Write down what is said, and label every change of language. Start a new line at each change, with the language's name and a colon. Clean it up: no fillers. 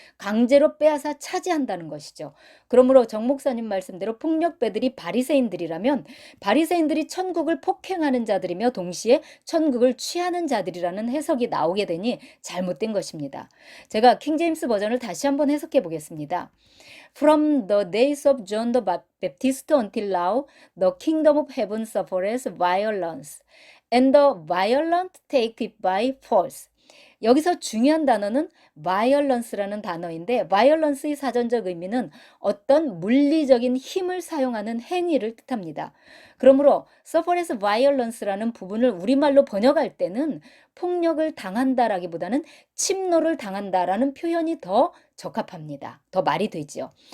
Korean: 강제로 빼앗아 차지한다는 것이죠. 그러므로 정 목사님 말씀대로 폭력배들이 바리새인들이라면 바리새인들이 천국을 폭행하는 자들이며 동시에 천국을 취하는 자들이라는 해석이 나오게 되니 잘못된 것입니다. 제가 킹제임스 버전을 다시 한번 해석해 보겠습니다.
English: From the days of John the Baptist until now, the kingdom of heaven suffereth violence, and the violent take it by force.
Korean: 여기서 중요한 단어는 violence라는 단어인데 violence의 사전적 의미는 어떤 물리적인 힘을 사용하는 행위를 뜻합니다. 그러므로
English: suffereth violence
Korean: 라는 부분을 우리말로 번역할 때는 폭력을 당한다라기보다는 침노를 당한다라는 표현이 더 적합합니다. 더 말이 되지요.